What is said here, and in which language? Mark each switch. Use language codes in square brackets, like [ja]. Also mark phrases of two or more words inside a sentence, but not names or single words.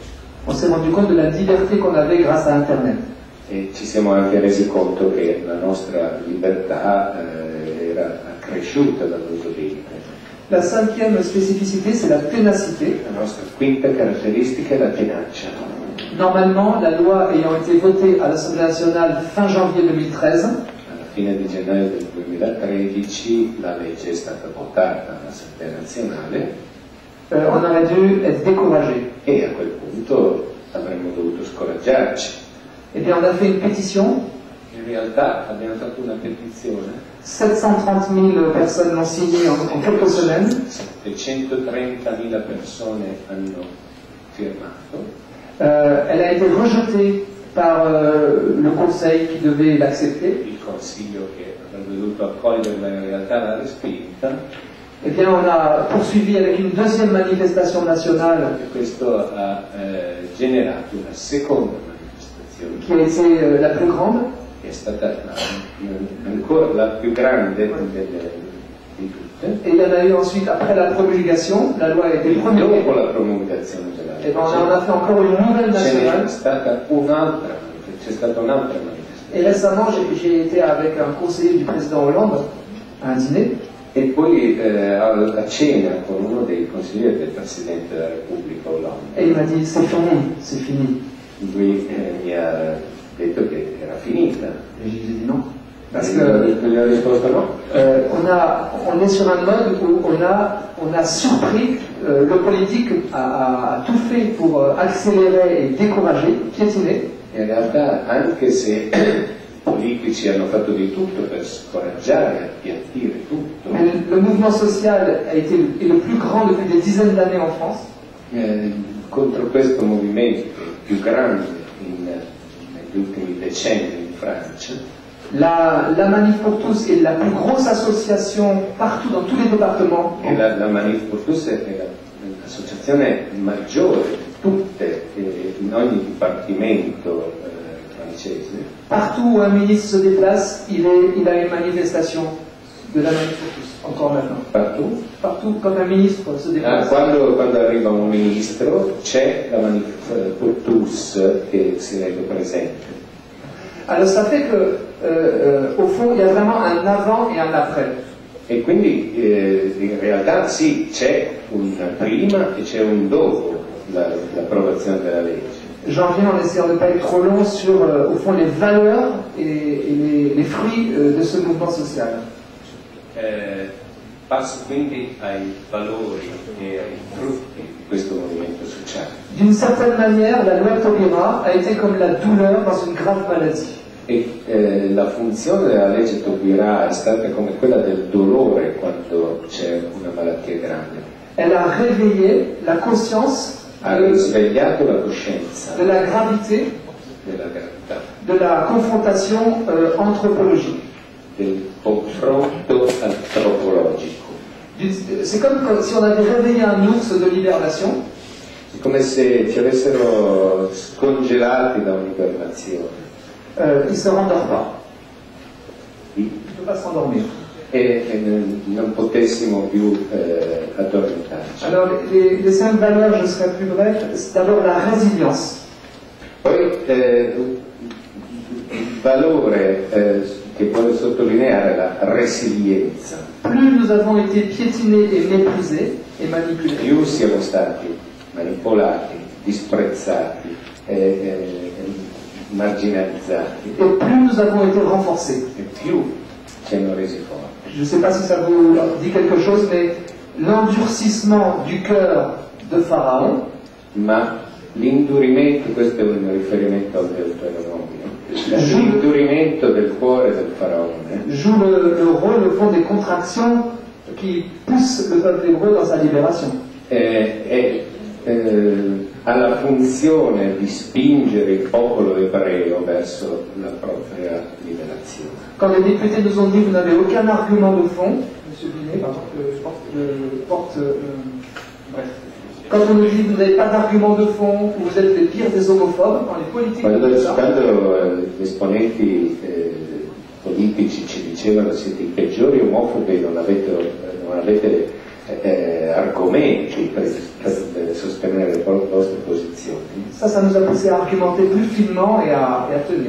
[fr] On s'est rendu compte de la liberté qu'on avait grâce à Internet. [it] E ci siamo anche resi conto che la nostra libertà era accresciuta dall'uso di Internet. [fr] La 5e spécificité, c'est la ténacité. [it] La nostra quinta caratteristica è la tenacia. [fr] Normalement, la loi ayant été votée à l'Assemblée nationale fin janvier 2013, [it] Alla fine di gennaio del 2013 la legge è stata votata all'Assemblea nazionale [fr] on aurait dû être découragé. [it] e a quel punto avremmo dovuto scoraggiarci. [fr] Eh bien, on a fait une pétition. [it] In realtà abbiamo fatto una petizione, [fr] 730 000 personnes l'ont signée en quelques semaines. [it] 730.000 persone hanno firmato. [fr] Elle a été rejetée par le Conseil qui devait l'accepter. [it] Il Consiglio che avrebbe dovuto accoglierla in realtà l'ha respinta. [fr] Eh bien, on a poursuivi avec une deuxième manifestation nationale [it] E questo ha generato una seconda manifestazione [fr] qui a été la plus grande. [it] che è stata ancora la più grande di tutte. [fr] Et il y en a eu ensuite, après la promulgation, la loi a été promulguée. [it] Dopo la promulgazione della [fr] Et ben, on [it] legge [fr] a fait encore une nouvelle nationale. [it] c'è stata un'altra manifestazione [fr] Et récemment, j'ai été avec un conseiller du président Hollande à un dîner. [it] E poi a cena con uno dei consiglieri del Presidente della Repubblica Hollande. [fr] Et il m'a dit, c'est fini, c'est fini. [it] Lui mi ha detto che era finita. [fr] Et j'ai dit non. Parce [it] E [fr] que [it] gli ho risposto no. [fr] on est sur un mode où on a surpris, le politique a tout fait pour accélérer et décourager, piétiner. [it] In realtà, anche se politici hanno fatto di tutto per scoraggiare, appiattire tutto, [fr] Mais le mouvement social est le plus grand depuis des dizaines d'années en France. [it] contro questo movimento più grande negli ultimi decenni in Francia, [fr] La Manif pour tous est la plus grosse association partout dans tous les départements. [it] e la Manif pour tous è l'associazione maggiore di tutte, in ogni dipartimento francese. [fr] Partout où un ministre se déplace, il a une manifestation de la Manif pour tous, encore maintenant. Partout. Partout, quand un ministre se déplace. [it] Quando arriva un ministro c'è la Manif pour tous che si rende presente. [fr] Alors ça fait que, au fond, il y a vraiment un avant et un après. [it] E quindi in realtà sì, c'è un prima e c'è un dopo l'approvazione della legge. [fr] J'en viens en essayant de ne pas être trop long sur, au fond, les valeurs et les fruits de ce mouvement social. [it] Passo quindi ai valori e ai frutti di questo movimento sociale. [fr] D'une certaine manière, la loi Taubira a été comme la douleur dans une grave maladie. [it] E la funzione della legge Taubira è stata come quella del dolore quando c'è una malattia grande. [fr] Elle a réveillé la conscience [it] Ha risvegliato la coscienza [fr] de la gravité [it] della gravità, [fr] de la confrontation anthropologique. [it] del confronto antropologico. [fr] C'est comme si on avait réveillé un ours de l'hibernation. [it] È come se ci avessero scongelati da un'ibernazione. [fr] Il ne se rendort pas. [it] Sì. [fr] Il ne peut pas s'endormir. [it] E non potessimo più addormentarci. [fr] Alors, les 5 valeurs, je serai plus bref. C'est d'abord la résilience. [it] Poi il valore che vuole sottolineare la resilienza. [fr] Plus nous avons été piétinés et méprisés et manipulés, [it] Più siamo stati manipolati, disprezzati, marginalizzati, [fr] et plus nous avons été renforcés. [it] e più ci hanno resi forti. [fr] Je ne sais pas si ça vous dit quelque chose, mais l'endurcissement du cœur de Pharaon [it] Ma l'indurimento, questo è un riferimento al Deuteronomio, l'indurimento del cuore del faraone [fr] joue le rôle, au fond, des contractions qui poussent le peuple hébreu dans sa libération. [it] ha la funzione di spingere il popolo ebreo verso la propria liberazione. [fr] Quand les députés nous ont dit vous n'avez aucun argument de fond, M. Binet, pardon, bref. Quand on nous dit vous n'avez pas d'argument de fond, vous êtes les pires des homophobes, dans les politiques [it] Quando [fr] de ça, [it] gli esponenti politici ci dicevano siete i peggiori omofobi, non avete argomenti per sostenere le vostre posizioni. [fr] ça nous a poussé à argumenter plus finement et à tenir.